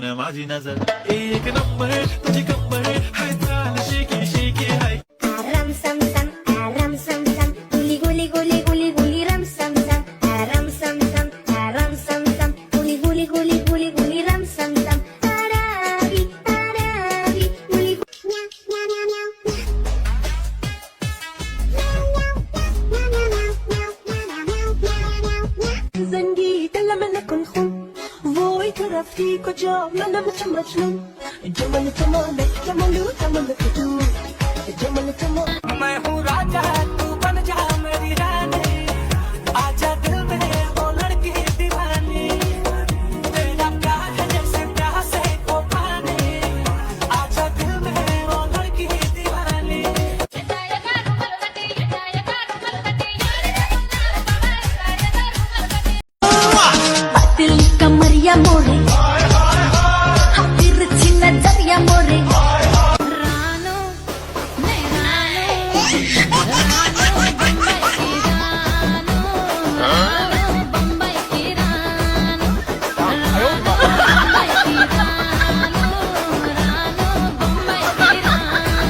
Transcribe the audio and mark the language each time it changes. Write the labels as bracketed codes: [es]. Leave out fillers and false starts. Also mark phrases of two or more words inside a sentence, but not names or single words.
[mr] माझी नजर एक नंबर तुझी कंबर हाय चाल शेकी शेकी हाय Ram sam sam, ram sam sam, guli guli guli guli guli ram sam sam, ram sam sam, ram sam sam, guli guli guli guli guli ram sam sam. Arabi, arabi, guli meow meow meow meow. [fa] زنگی دل من نکن خون وای تو رفتی کجا منم چه مجنون جمال تمام جمالو تمام تو جمال تمام [hi] मैं हूँ राजा तू बन जा मेरी रानी आजा दिल में वो लड़की दीवानी तेरा प्यार है जैसे प्यासे को पानी आजा दिल में वो लड़की दीवानी दिल कमरिया मोरे तिरछी नजरिया मोरे रानो मैं रानो रानो बम्बई की रानो रानो बम्बई की रानो